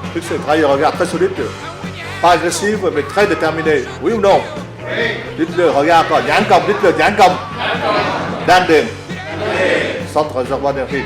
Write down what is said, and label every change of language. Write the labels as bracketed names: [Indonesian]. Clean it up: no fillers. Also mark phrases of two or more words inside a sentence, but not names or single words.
[French] c'est travailler un regard très solide. Pas agressif, mais très déterminé. Oui ou non? Oui. Dites-le, regarde encore. [Vietnamese] Nhãn công, [French] dites-le, [Vietnamese] nhãn công. Đan điền. [French] Centre réservoir d'énergie.